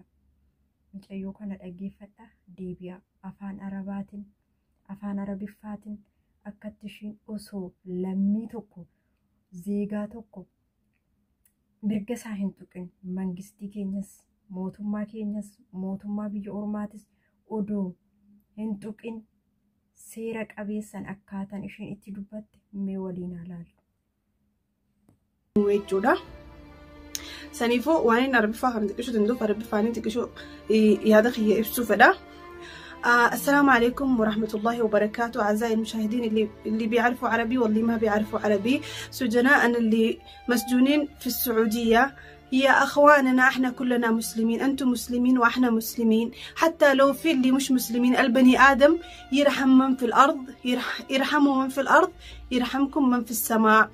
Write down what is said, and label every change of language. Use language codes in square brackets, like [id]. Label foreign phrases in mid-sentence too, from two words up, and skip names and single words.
[om] Mucayyoo kana dhaggeeffadhaa deebi'aa afaan arabaatiin afaan arabiffaatiin akkatti ishiin osoo lammii tokko zeegaa tokko mirga isaa hin tuqin mangistii keenyas mootummaa biyya ormaatis odoo hin tuqin seera qabeessan akkaataan ishiin itti dubbatte mee waliin ilaallu. Jechuudha. Saniifuu waan inni arabiffaa kan xiqqishu danda'uuf arabiffaan xiqqishu yaada kiyya ibsuu fedha. [ar] السلام عليكم ورحمة الله وبركاته أعزائي المشاهدين اللي بيعرفوا عربي واللي ما بيعرفوا عربي. سجناء اللي مسجونين في السعودية هي أخواننا، احنا كلنا مسلمين، أنتم مسلمين وإحنا مسلمين. حتى لو في اللي مش مسلمين، البني آدم يرحم من في الأرض، يرحموا من في الأرض يرحمكم من في السماء.